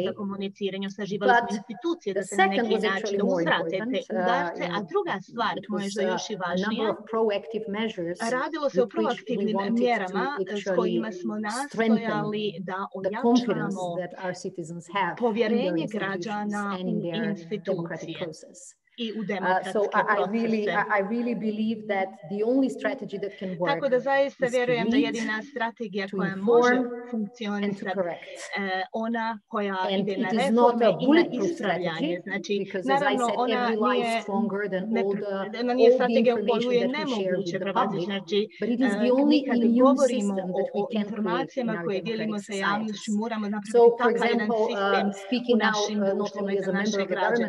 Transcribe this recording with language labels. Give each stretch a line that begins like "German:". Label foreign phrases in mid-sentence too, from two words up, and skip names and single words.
English: But the second was actually more important. It was a number of proactive measures with which we wanted to actually strengthen the confidence that our citizens have in their institutions and in their democratic process.
Bosnian: i u demokratske procese.
English: I really believe that the only strategy that can work
Bosnian: Tako da zaista vjerujem da jedina strategija koja može funkcionisati ona koja ide na reforme i na ispravljanje. Znači, naravno, ona nije strategija u koju je nemoguće prevazići. Znači, kad govorimo o informacijama koje dijelimo sa javnošću, moramo napraviti takav jedan sistem u našim društvima i za naše građane.